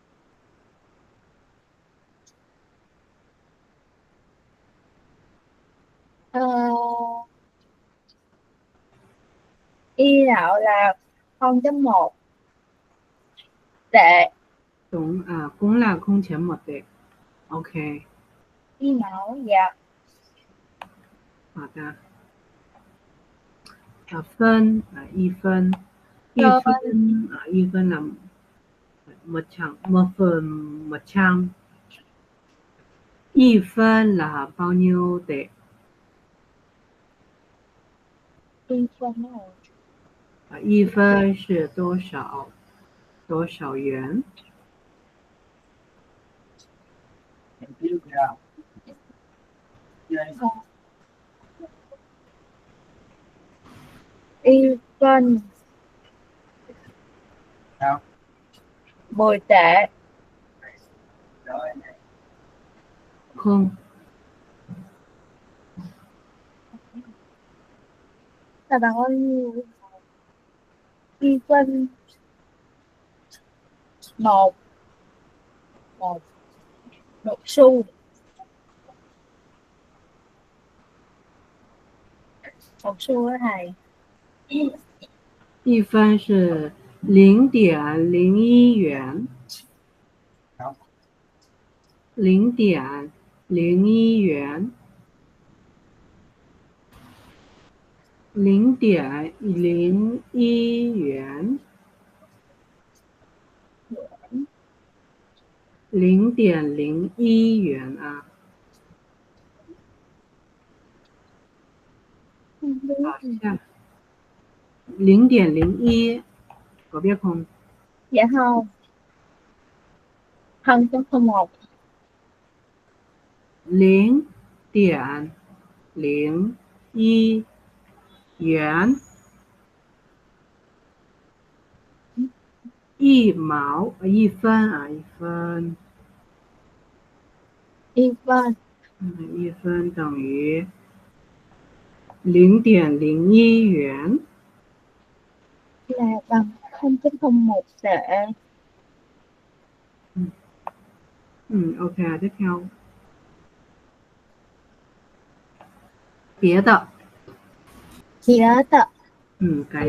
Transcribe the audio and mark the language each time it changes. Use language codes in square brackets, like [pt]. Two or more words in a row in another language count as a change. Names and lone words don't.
[vi] Ờ, y mẫu là 0.1 tệ. Đúng, cũng là 0.1 tệ. Ok, Y mẫu, dạ. [zh] 好的。分一分，一 [vi] Phân. [zh] 分一分 [vi] là một phần 100. Y phân là bao nhiêu tệ? Y phân này. Y phân [zh] 是多少？多少元？ [vi] Ờ, Y phân 10 tệ. Không, Là bằng bao nhiêu? Y phân 1 1 1 xu. 1 xu đó thầy. [zh] 一分是0.01元，0.01元，0.01元，0.01元啊。 [vi] Không [zh] 好， [vi] biết. 下0.01 có biết không? Dạ không. 0.01. [zh] 0.01 元，一毛一分一分， [vi] Y phân [zh] 一分等于0.01元。 [vi] là bằng 0.01 tệ. Ok, tiếp theo. [zh] 别的， [vi] Giá tệ. cái